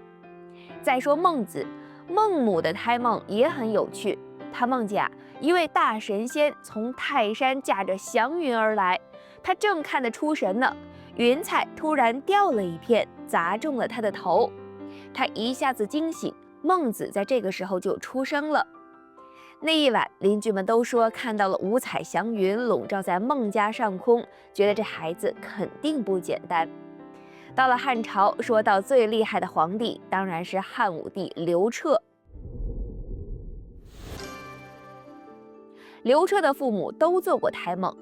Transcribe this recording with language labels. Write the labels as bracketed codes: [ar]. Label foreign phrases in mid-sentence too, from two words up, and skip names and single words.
[zh] 再說孟子，孟母的胎夢也很有趣，他夢見一位大神仙從泰山駕着祥雲而來，他正看得出神呢，雲彩突然掉了一片，砸中了他的頭，他一下子驚醒。孟子在這個時候就出生了。那一晚，鄰居們都說看到了五彩祥雲籠罩在孟家上空，覺得這孩子肯定不簡單。到了漢朝，說到最厲害的皇帝，當然是漢武帝劉徹。劉徹的父母都做過胎夢。